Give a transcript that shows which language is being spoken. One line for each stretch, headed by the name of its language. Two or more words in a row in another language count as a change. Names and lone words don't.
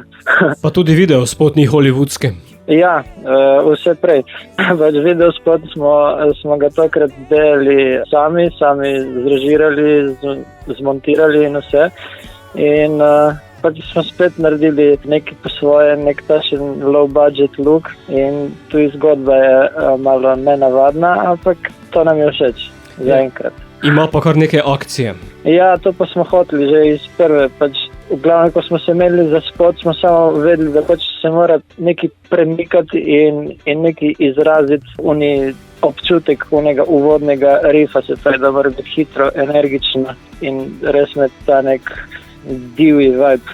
Slovenian: Pa tudi video spot ni hollywoodski. Ja, vse prej. Video spot smo ga tokrat delali sami zrežirali, zmontirali in vse. In pač smo spet naredili nekaj po svoje, nek tašen
English: low budget look
Slovenian: in tu zgodba je malo nenavadna, ampak to nam je všeč zaenkrat. Ima pa kar neke akcije. Ja, to pa smo hoteli že iz prve, pač v glavnem, ko smo se imeli za spot, smo samo vedeli, da pač se mora nekaj premikati in nekaj izraziti občutek unega uvodnega rifa, se pravi, da mora biti hitro, energično in res med ta nek divji vibe.